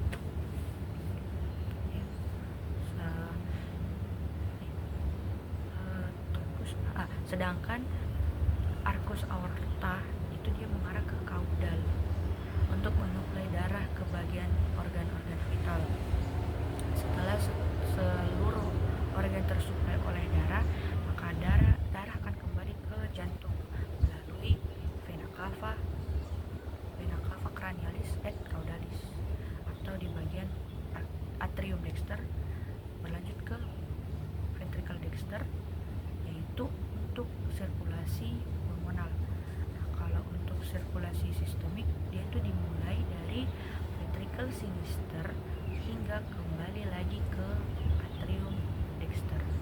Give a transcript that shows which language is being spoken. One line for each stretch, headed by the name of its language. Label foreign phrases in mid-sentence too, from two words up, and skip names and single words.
Indonesian: Sedangkan
Latin: arcus aorta
Indonesian: itu dia mengarah ke kaudal untuk menyuplai darah ke bagian organ-organ vital. Setelah seluruh organ tersuplai oleh darah, maka darah akan kembali ke jantung melalui
Latin: vena cava cranialis et caudalis,
Indonesian: atau di bagian
Latin: atrium dexter
Indonesian: berlanjut ke
Latin: ventricle dexter,
Indonesian: yaitu untuk sirkulasi hormonal. Nah, kalau untuk sirkulasi sistemik dia itu dimulai dari
Latin: ventricle sinister
Indonesian: hingga kembali lagi ke
Latin: atrium dexter.